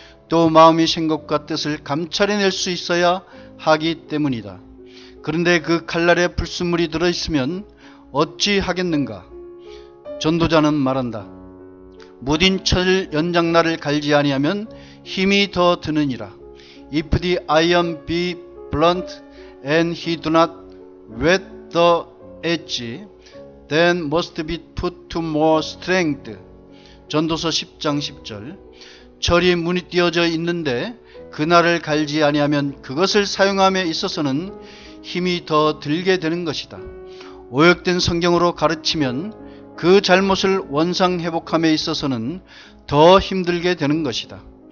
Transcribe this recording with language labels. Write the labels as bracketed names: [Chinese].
[Korean] 또 마음의 생각과 뜻을 감찰해낼 수 있어야 하기 때문이다. 그런데 그 칼날에 불순물이 들어있으면 어찌 하겠는가? 전도자는 말한다. 무딘 철 연장날을 갈지 아니하면 힘이 더 드느니라. [English] If the iron be blunt and he do not whet the edge, then must be put to more strength. [Korean] 전도서 10장 10절. 철이 문이 띄어져 있는데 그날을 갈지 아니하면 그것을 사용함에 있어서는 힘이 더 들게 되는 것이다. 오역된 성경으로 가르치면 그 잘못을 원상회복함에 있어서는 더 힘들게 되는 것이다.